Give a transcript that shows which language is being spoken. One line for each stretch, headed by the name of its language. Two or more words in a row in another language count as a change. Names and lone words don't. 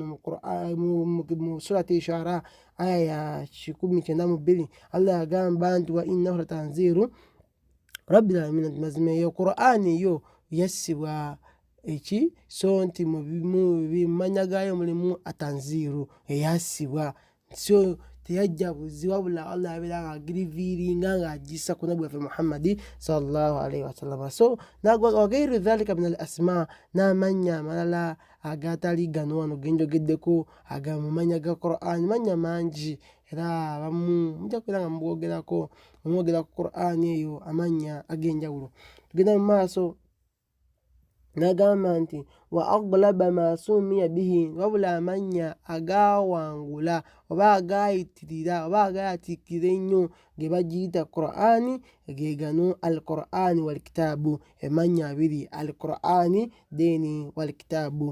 Ganda: mu surati Shu'ara aya ya 192 Allah yagamba nti
Arabic: wa innahu latanziru rabbil alamin
Ganda: mazima eyo Qur'an eyo yassibwa eki so nti mu bimanya gayo mulimu atanziru eyassibwa so teyajjabuzi wabula Allah abeera ng'agiriviiringa ng'agissa ku nabbi waffe Muhammadi
Arabic: sallallahu alaihi wasallam. So wagairu dhalika min al asma,
Ganda: n'amannya amalala agatali gano wano genjogeddeko agamumanya ga Qur'an, mannya mangi era abamu mujja kubeera nga mumwogera ku Qur'an eyo amannya ag'enjawulo. Tugenda mu maaso n'agamba nti
Arabic: wa aglaba ma sumiya bihi,
Ganda: wabula amannya agawangula oba agayitirira oba agayatiikirira ennyo ge bagiyita Qur'ani ge gano
Arabic: al-Qur'ani wal kitaabu,
Ganda: amannya abiri al-Qur'ani deni
Arabic: wal kitaabu.